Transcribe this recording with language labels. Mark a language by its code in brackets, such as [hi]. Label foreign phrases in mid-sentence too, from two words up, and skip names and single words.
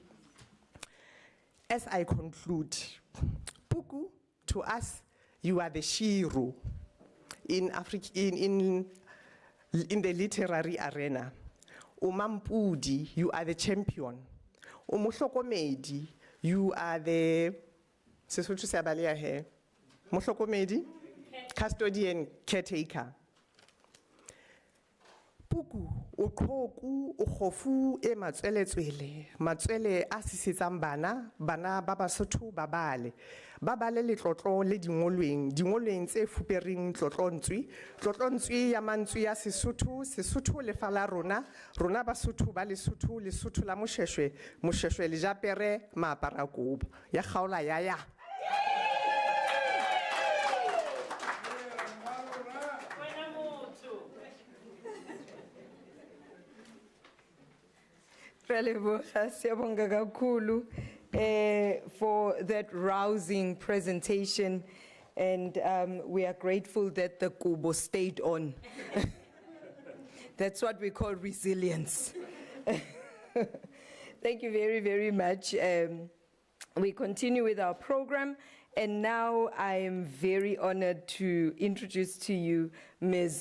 [en] As I conclude, Puku, to us, you are the Shiru in the literary arena. Umampudi, you are the champion. Umuhlokomedi, you are the custodian, caretaker. Puku, [st] Ukhoku, ukhofu, e matswele a sisetsang bana ba Basotho ba bale. Ba bale le tlotlo le dingolweng tse fupereng tlotlo ya mantswe ya Sesotho le fala rona Basotho ba Lesotho la moshweshwe le japere maapara kobo ya kgaola ya. [zu] Siyabonga kakhulu [en] for that rousing presentation, and we are grateful that the kubo stayed on. That's what we call resilience. Thank you very, very much. We continue with our program, and now I am very honored to introduce to you Ms.